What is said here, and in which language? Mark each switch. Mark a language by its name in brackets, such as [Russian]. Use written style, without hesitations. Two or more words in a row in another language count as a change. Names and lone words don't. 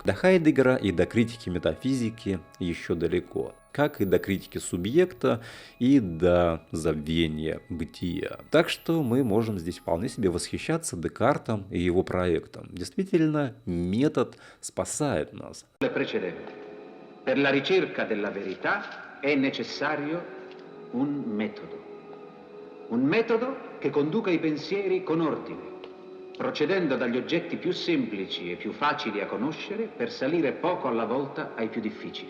[Russian] До Хайдеггера и до критики метафизики еще далеко, как и до критики субъекта и до забвения бытия. Так что мы можем здесь вполне себе восхищаться Декартом и его проектом. Действительно, метод спасает нас. [Italian] Per la ricerca della verità è necessario un metodo. Un metodo che conduca i pensieri con ordine, procedendo dagli oggetti più semplici e più facili a conoscere per salire poco alla volta ai più difficili.